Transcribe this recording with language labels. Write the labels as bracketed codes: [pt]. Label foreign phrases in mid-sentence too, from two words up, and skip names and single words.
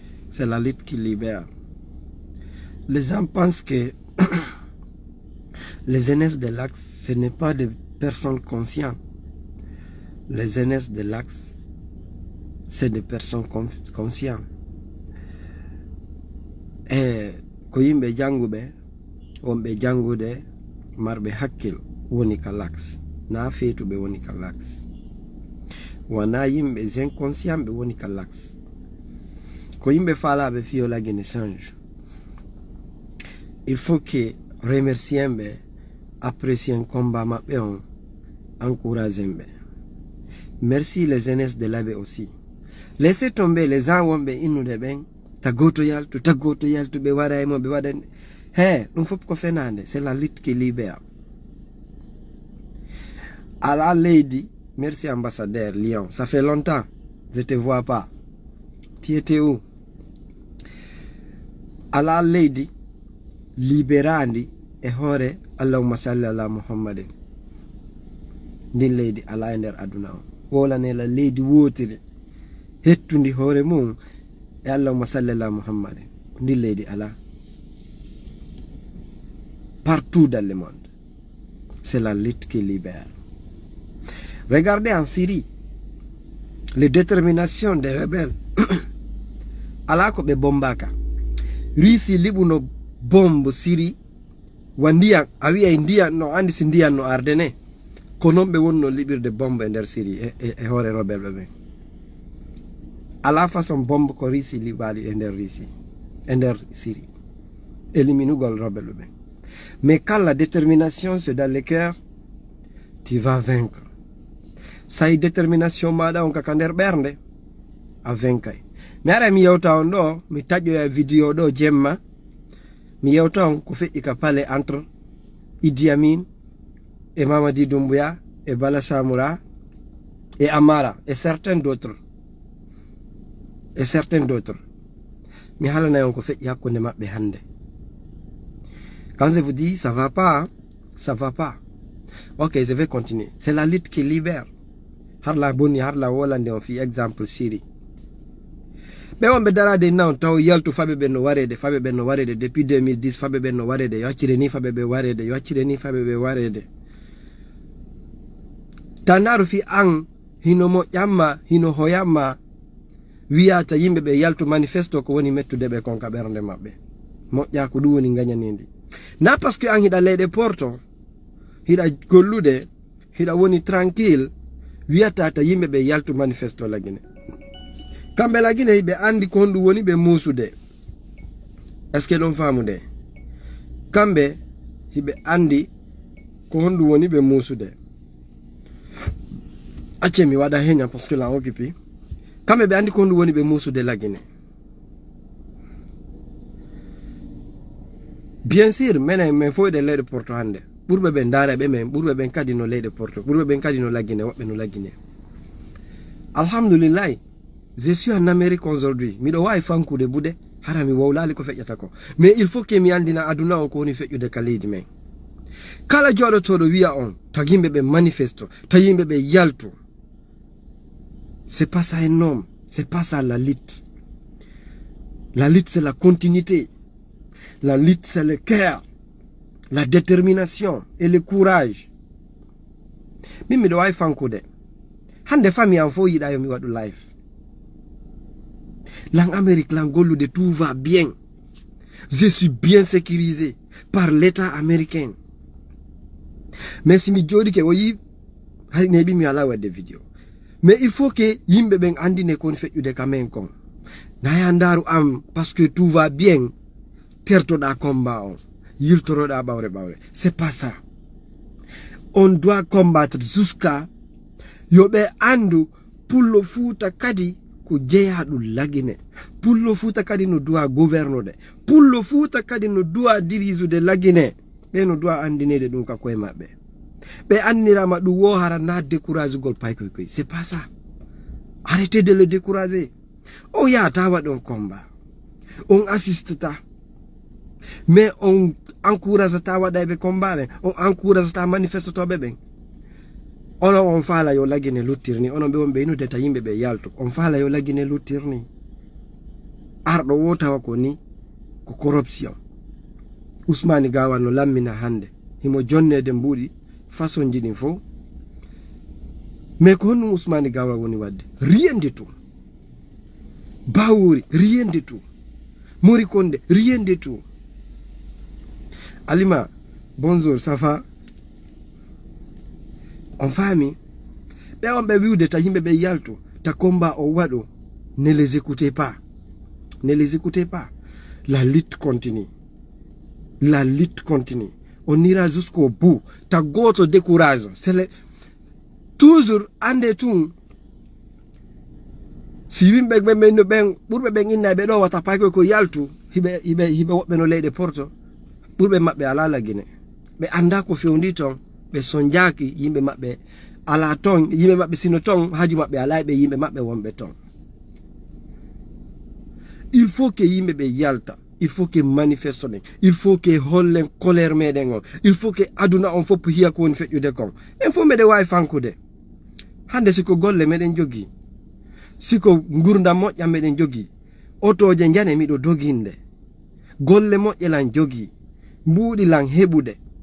[fr] C'est la lutte qui libère. Les gens pensent que les jeunesses de l'Axe, ce n'est pas des personnes conscientes. Les jeunesses de l'Axe, c'est des personnes conf-, conscientes. [ff] Et ko yimɓe jannguɓe, wonɓe janngude, marɓe hakkil woni ka l'Axe. Na feetuɓe woni ka l'Axe. Wana yimɓe inconscient ɓe woni ka l'Axe. Ko yimɓe faalaɓe fiyo la Guinée change. [fr] Il faut que remercier ɓe, apprécier combat [ff] maɓɓe on, [fr] encourager ɓe. Merci les jeunesses de l'Abbé aussi. Laissez tomber les gens [ff] wonɓe innude ɓen, ta goto yaltu, ta goto yaltu, ɓe waɗa e mo, ɓe waɗa e-, he, ɗum fof ko fenande, [fr] c'est la lutte qui libère. [ff] Ala leydi, [fr] merci ambassadeur Lyon, ça fait longtemps, je te vois pas. Tu étais où? [ff] Ala leydi, liberandi e hoore, [ar] Allahumma salli ala Muhammadin. [ff] Ndin leydi ala e nder aduna o. Wolane la leydi wotiri, hettundi hoore mum e [ar] Allahumma salli ala Muhammadin. [ff] Ndin leydi ala. [fr] Partout dans le monde, c'est la lutte qui libère. Regardez en Syrie, les déterminations des rebelles. [ff] Ala ko ɓe bombaka. Russie liɓuno bombe Syrie, wa ndiyam, a wi'ay ndiyam no, andi si ndiyam no arde ne. Ko non ɓe wonno liɓirde bombe e nder Syrie e, e, e hoore rebelle ɓen. Ala façon bombe ko Russie liɓali e nder Russie, e nder Syrie. Eliminugol rebelle ɓen. [fr] Mais quand la détermination c'est dans le cœur, tu vas vaincre. [ff] Sa yi détermination maɗa on kaka nder ɓernde, a vaincay. Mi ara mi yewta on ɗo, mi taƴoya vidéo ɗo jemma. Mi yewta on ko feƴƴi ka pale entre Idi Amin e Mamadi Doumbouya e Bala Samoura e Amara e [fr] certains d'autres. E certains d'autres. [ff] Mi halanay on ko feƴƴi hakkunde maɓɓe hannde. [fr] Quand je vous dis, ça va pas, hein? Ça va pas. Ok, je vais continuer. C'est la lutte qui libère. [ff] Har la boni, har la wolande, on fit exemple Syrie. Ɓe wonɓe darade now taw yaltu faɓe ɓe no warede, faɓe ɓe no warede [fr] depuis deux mille dix, [ff] faɓe ɓe no warede, yo haccire ni faɓe ɓe warede, yo haccire ni faɓe ɓe warede. Ta ndaru fi an, hino moƴƴamma, hino hoyamma, wiyata yimɓe ɓe yaltu manifesto ko woni mettude ɓe konka ɓernde maɓɓe. Moƴƴa ko ɗum woni gañanidi. Na [fr] par ce que [ff] an hiɗa leyɗe porto, hiɗa gollude, hiɗa woni tranquille, wiyata ta yimɓe ɓe yaltu manifesto la Guinée. Kamɓe la Guinée hiɓe andi ko honɗum woni ɓe muusude. [fr] Est ce que [ff] ɗon faamu nde? Kamɓe hiɓe andi ko honɗum woni ɓe muusude. Acce mi waɗa heña [fr] par ce que la occupe. [ff] Kamɓe ɓe andi ko honɗum woni ɓe muusude la Guinée. [fr] Bien sûr, [ff] minen min fo eɗen leyɗe porto hannde. Ɓurɓe ɓen ndaara ɓe men, ɓurɓe ɓen kadi no leyɗe porto, ɓurɓe ɓen kadi no la Guinée, woɓɓe no la Guinée. [fr] Alhamdulillah, je suis en Amérique aujourd'hui. [ff] Miɗo wawi fankude buɗe, hara mi wowlali ko feƴƴata ko. [fr] Mais il faut que [ff] mi andina aduna o ko woni feƴƴude ka leydi men. Kala joɗotoɗo wiya on, ta yimɓe ɓe manifesto, ta yimɓe ɓe yaltu. [fr] C'est pas ça un homme, c'est pas ça la lutte. La lutte, c'est la continuité. La lutte, c'est le cœur, la détermination et le courage. [ff] Min miɗo wawi fankude. Hande fami am fo yiɗa yo mi waɗu live. Lan Amérique, lan gollude, [fr] tout va bien. Je suis bien sécurisé. par l'État américain. [ff] Mais si mi jooɗike, o yi, hari ne heɓi mi ala wadde video. [fr] Mais il faut que [ff] yimɓe ɓen andine ko woni feƴƴude ka men kon. Na ya ndaru am, [fr] parce que tout va bien, [ff] tertoɗa combat on, yiltoroɗa ɓawre ɓawre. [fr] C'est pas ça. On doit combattre jusqu'à [ff] yo ɓe andu pullo Fuuta kadi ko jeeyaɗum lagine. Pullo Fuuta kadi no duwa gouvernode. Pullo Fuuta kadi no duwa dirisude lagine. Ɓe no duwa andinede ɗum ka koye maɓɓe. Ɓe andinirama ɗum wo hara na décourage gol pay koy koy. [fr] C'est pas ça. Arrêtez de le décourager. [ff] O ya tawa ɗon combat. On assiste ta. Mais on encourage ta waɗayɓe combat ɓen. On encourage ta manifeste toɓe ɓen. Onon on faala yo lagine luttirni. Onon ɓe on ɓe inudeta yimɓe ɓe yalto. On faala yo lagine luttirni. Arɗo wo tawa ko ni ko corruption. Ousmane Gawa no lammina hande. Himo jonnede mbuɗi façon ji ɗin fo. Mais ko honno Ousmane Gawa woni wadde? [fr] Rien du tout. Bawuri, rien du tout. Mori Konde, rien du tout. Alima, bonjour, ça va? [ff] On faami? Ɓe on ɓe wiwde ta yimɓe ɓe yalto, ta combat o waɗo, [fr] ne les écoutez pas. Ne les écoutez pas. La lutte continue. La lutte continue. On ira jusqu'au bout. [ff] Ta goto [fr] décourage. C'est le, toujours [ff] ande tun. Si yimɓe ɓen, ɓen, ɓen, ɓurɓe ɓen inna ɓe ɗo wata pay koy ko yaltu, hiɓe, hiɓe, hiɓe woɓɓe no leyɗe Porto. Ɓurɓe maɓɓe ala lagine. Ɓe anda ko fewndi ton, ɓe sonjaki yimɓe maɓɓe ala ton, yimɓe maɓɓe sino ton, haaju maɓɓe ala ɓe yimɓe maɓɓe wonɓe ton. [fr] Il faut que [ff] yimɓe ɓe yalta, [fr] il faut que manifeste [ff] ɗen, [fr] il faut que [ff] hollen colère meɗen on, [fr] il faut que [ff] aduna on fof hiya ko woni feƴƴude kon. En fof meɗen wawi fankude. Hande siko golle meɗen jogi, siko gurdam moƴƴam meɗen jogi, otoje jane miɗo doginde, golle moƴƴe lan jogi, mbuɗi lan heɓude.